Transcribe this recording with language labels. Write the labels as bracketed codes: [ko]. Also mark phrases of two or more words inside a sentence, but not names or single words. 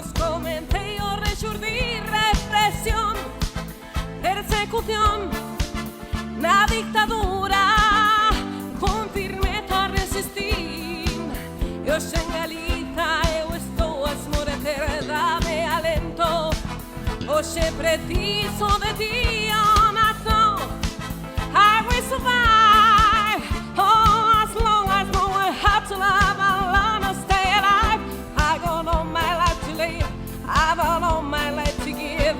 [gl] Comecei o rexurdir, represión, persecución na dictadura, con firmeza resistín. E hoxe en Galiza eu estou a esmorecer, dame alento. Hoxe preciso de ti, oh nación. [en] I will survive, oh, as long as no one have to love, I'll learn to stay alive. I got all my life to live, I got all my life to give.